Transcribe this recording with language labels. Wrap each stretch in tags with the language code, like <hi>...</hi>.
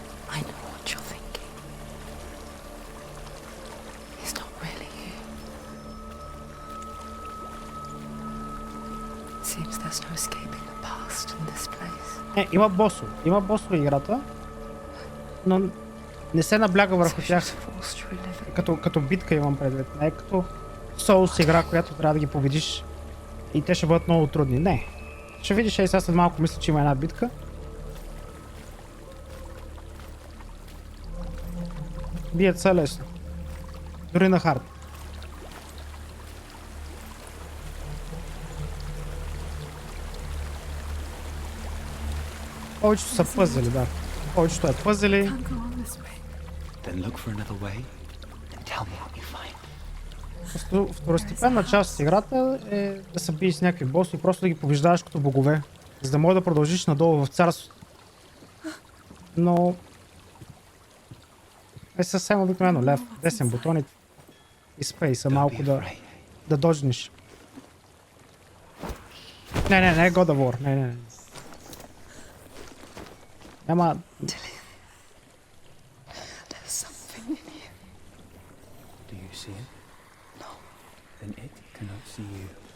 <en>I know what you're thinking. He's not really here. Seems there's no escaping the past in this place.</en> <bg>Има босове. Има босове играта, но не се набляга върху тях. Като битка имам предвид. Не е като Souls игра, която трябва да ги победиш и те ще бъдат много трудни. Не. Ще видиш, сега след малко мисля, че има една битка. Бият се лесно. Дори на хард. Повечето са пъзели, да. Повечето е пъзели.</bg> <en>then look for another way and tell me what you find.</en> <bg>Второстепенна част от играта е да се биеш с някакви боси и просто да ги побеждаваш като богове, за да можеш да продължиш надолу в царството. Но е съвсем обикновено лев, десен бутон и спейса малко да доджнеш. Не, God of War, не. Няма...</bg> <en>Do you see it? No. Then it cannot see you.</en>